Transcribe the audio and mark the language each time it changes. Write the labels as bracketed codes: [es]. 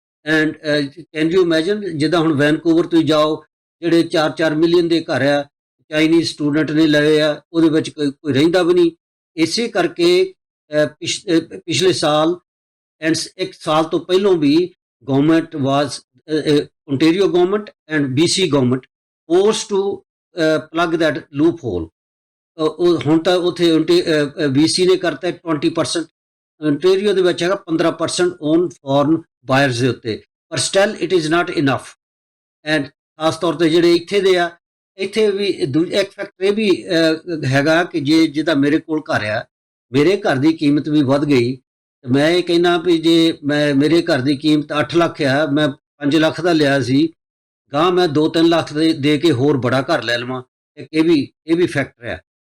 [en] and can you imagine, [pa] ਜਿੱਦਾਂ ਹੁਣ Vancouver ਤੁਸੀਂ ਜਾਓ, ਜਿਹੜੇ 4-4 ਮਿਲੀਅਨ ਦੇ ਘਰ ਆ, ਚਾਈਨੀਜ਼ ਸਟੂਡੈਂਟ ਨੇ ਲਏ ਆ, ਉਹਦੇ ਵਿੱਚ ਕੋਈ ਰਹਿੰਦਾ ਵੀ ਨਹੀਂ। ਇਸੇ ਕਰਕੇ ਪਿਛਲੇ ਸਾਲ ਐਂਡ 1 ਸਾਲ ਤੋਂ ਪਹਿਲਾਂ ਵੀ government was [en] Ontario government and BC government forced to plug that loophole. [pa] ਹੁਣ ਤਾਂ ਉੱਥੇ BC ਨੇ ਕਰਤਾ 20%, Ontario ਦੇ ਵਿੱਚ ਹੈਗਾ 15% ਔਨ ਫੋਰਨ ਬਾਇਰਸ ਦੇ ਉੱਤੇ, ਪਰ [en] Still it is not enough. [pa] And ਖਾਸ ਤੌਰ ਤੇ ਜਿਹੜੇ ਇੱਥੇ ਦੇ ਆ, ਇੱਥੇ ਵੀ ਇੱਕ ਫੈਕਟਰ ਇਹ ਵੀ ਹੈਗਾ ਕਿ ਜੇ ਜਿੱਦਾਂ ਮੇਰੇ ਕੋਲ ਘਰ ਆ, ਮੇਰੇ ਘਰ ਦੀ ਕੀਮਤ ਵੀ ਵੱਧ ਗਈ, ਤੇ ਮੈਂ ਇਹ ਕਹਿੰਦਾ ਵੀ ਜੇ ਮੇਰੇ ਘਰ ਦੀ ਕੀਮਤ 8 ਲੱਖ ਆ, ਮੈਂ 5 ਲੱਖ ਦਾ ਲਿਆ ਸੀ, ਗਾਂ ਮੈਂ 2-3 ਲੱਖ ਦੇ ਕੇ ਹੋਰ ਬੜਾ ਘਰ ਲੈ ਲਵਾਂ, ਇਹ ਵੀ ਫੈਕਟਰ ਹੈ।